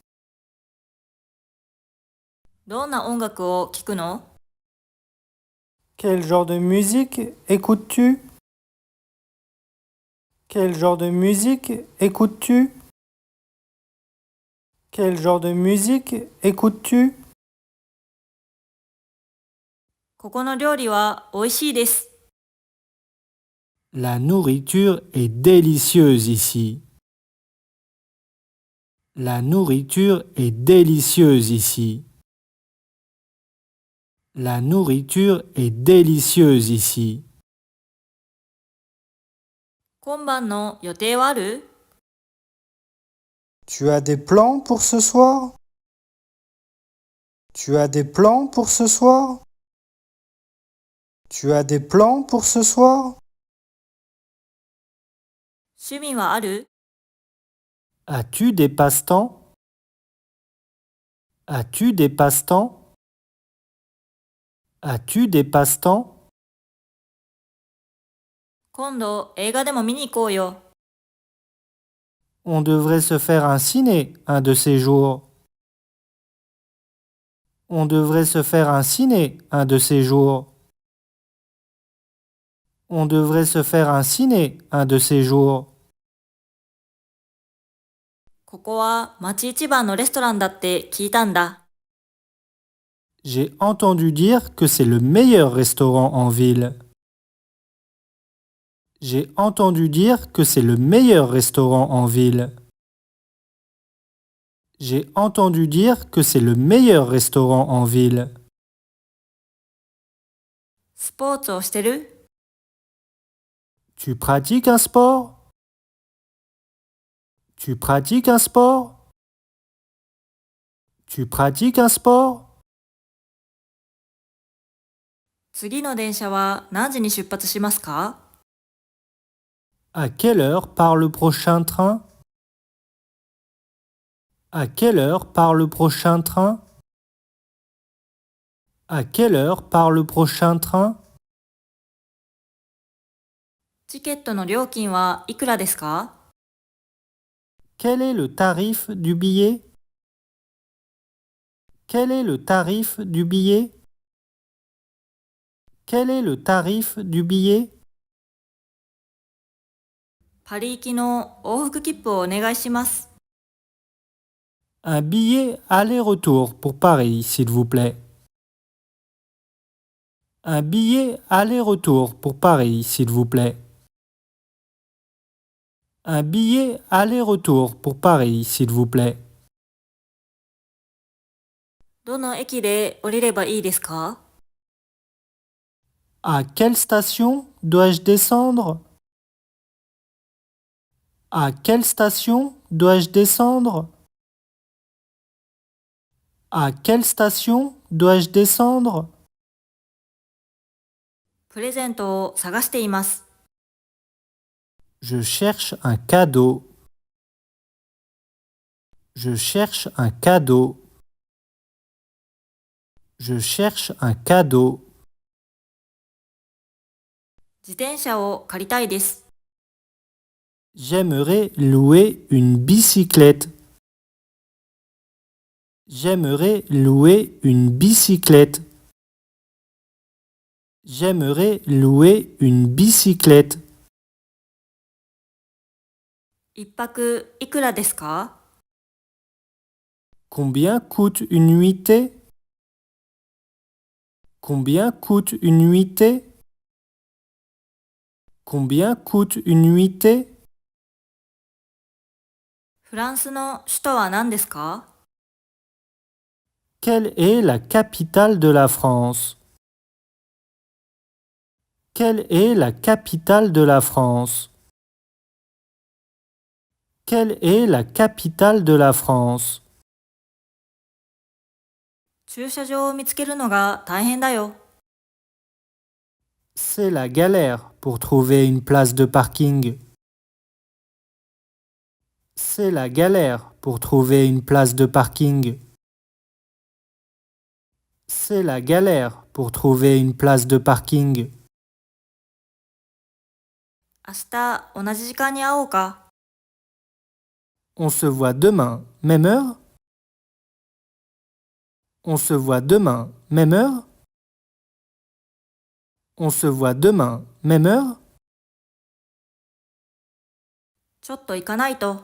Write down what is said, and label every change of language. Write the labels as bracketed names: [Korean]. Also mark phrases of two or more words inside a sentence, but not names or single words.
[Japanese] どんな音楽を聴くの？ [French] Quel genre de musique écoutes-tu? Quel genre de musique écoutes-tu? Quel genre de musique écoutes-tu? [Japanese] ここの料理は美味しいです。 [French] La nourriture est délicieuse ici. La nourriture est délicieuse ici. La nourriture est délicieuse ici. [Japanese] 今晩の予定はある？ [French] Tu as des plans pour ce soir? Tu as des plans pour ce soir? Tu as des plans pour ce soir? [Japanese] 趣味はある？ [French] As-tu des passe-temps? As-tu des passe-temps? As-tu des passe-temps? [Japanese] 今度映画でも見に行こうよ。 [French] On devrait se faire un ciné un de ces jours. On devrait se faire un ciné un de ces jours. On devrait se faire un ciné un de ces jours. [Japanese] ここは町一番のレストランだって聞いたんだ。 [French] J'ai entendu dire que c'est le meilleur restaurant en ville. J'ai entendu dire que c'est le meilleur restaurant en ville. J'ai entendu dire que c'est le meilleur restaurant en ville. [Japanese] スポーツをしてる？ [French] Tu pratiques un sport? Tu pratiques un sport? Tu pratiques un sport? [Japanese] 次の電車は何時に出発しますか？ [French] À quelle heure part le prochain train? À quelle heure part le prochain train? À quelle heure part le prochain train? [Japanese] チケットの料金はいくらですか？ [French] Quel est le tarif du billet? Quel est le tarif du billet? Quel est le tarif du billet? [Japanese] パリ行きの往復切符をお願いします。 [French] Un billet aller-retour pour Paris, s'il vous plaît. Un billet aller-retour pour Paris, s'il vous plaît. Un billet aller-retour pour Paris, s'il vous plaît. [Japanese] どの駅で降りればいいですか？ [French] À quelle station dois-je descendre? À quelle station dois-je descendre? À quelle station dois-je descendre? [Japanese] プレゼントを探しています。 [French] Je cherche un cadeau. Je cherche un cadeau. Je cherche un cadeau. [Japanese] 自転車を借りたいです。 [French] J'aimerais louer une bicyclette. J'aimerais louer une bicyclette. J'aimerais louer une bicyclette. [Japanese] 一泊いくらですか？ [French] Combien coûte une nuitée? Combien coûte une nuitée? Combien coûte une nuitée? [Japanese] フランスの首都は何ですか？ [French] Quelle est la capitale de la France? Quelle est la capitale de la France? Quelle est la capitale de la France? [Japanese] 駐車場を見つけるのが大変だよ。 [French] C'est la galère pour trouver une place de parking. C'est la galère pour trouver une place de parking. C'est la galère pour trouver une place de parking. [Japanese] 明日同じ時間に会おうか。 [French] On se voit demain, même heure? On se voit demain, même heure? On se voit demain, même heure? [Japanese] ちょっと行かないと。